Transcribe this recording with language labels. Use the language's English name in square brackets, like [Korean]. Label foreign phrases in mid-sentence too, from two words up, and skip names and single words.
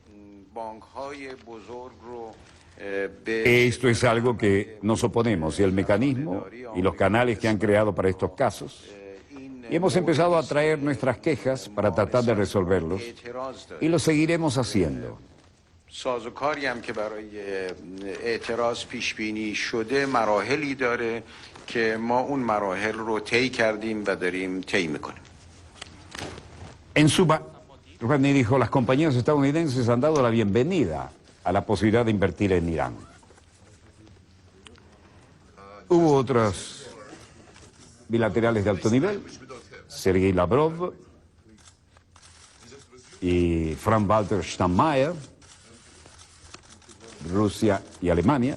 [Spanish] Esto es algo que nos oponemos, y el mecanismo y los canales que han creado para estos casos. Y hemos empezado a traer nuestras quejas para tratar de resolverlos, y lo seguiremos haciendo. [Persian] سازوکاری هم که برای اعتراض پیش بینی شده مراحلی داره که ما اون مراحل رو طی کردیم و داریم طی میکنیم. [Spanish] En suma, Rouhani dijo, las compañías estadounidenses han dado la bienvenida a la posibilidad de invertir en Irán. Hubo otras bilaterales de alto nivel, Sergei Lavrov y Frank-Walter Steinmeier, Rusia y Alemania.